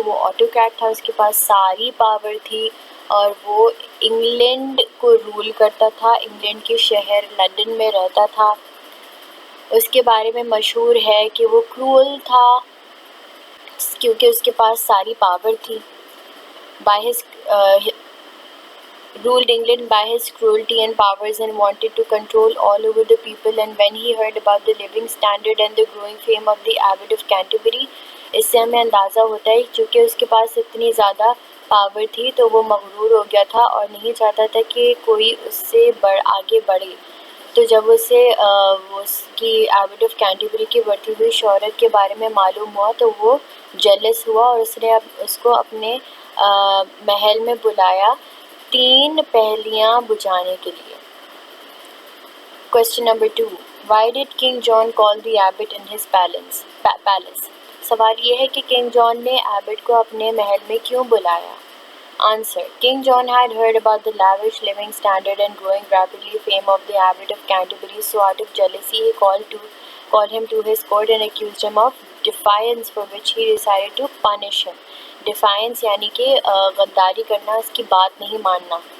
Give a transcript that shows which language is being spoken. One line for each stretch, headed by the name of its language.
Urdu: تو وہ آٹوکریٹ تھا، اس کے پاس ساری پاور تھی اور وہ انگلینڈ کو رول کرتا تھا. انگلینڈ کے شہر لندن میں رہتا تھا. اس کے بارے میں مشہور ہے کہ وہ کرول تھا کیونکہ اس کے پاس ساری پاور تھی.
English: By his ruled England by his cruelty and powers and wanted to control all over the people. And when he heard about the living standard and the growing fame of the Abbot of Canterbury,
Urdu: اس سے ہمیں اندازہ ہوتا ہے چونکہ اس کے پاس اتنی زیادہ power تھی تو وہ مغرور ہو گیا تھا اور نہیں چاہتا تھا کہ کوئی اس سے آگے بڑھے. تو جب اسے اس کی ایبٹ آف کینٹربری کی بڑھتی ہوئی شہرت کے بارے میں معلوم ہوا تو وہ جیلس ہوا اور اس نے اس کو اپنے محل میں بلایا 3 پہلیاں بجھانے کے لیے.
English: Question number 2. Why did King John call the abbot in his palace?
Urdu: سوال یہ ہے کہ کنگ جان نے ایبٹ کو اپنے محل میں کیوں بلایا؟ Answer.
English: King John had heard about the lavish living standard and growing rapidly fame of the Abbot of Canterbury, so out of jealousy he called him to his court and accused him of defiance, for which he decided to punish him.
Urdu: Defines یعنی کہ غداری کرنا، اس کی بات نہیں ماننا.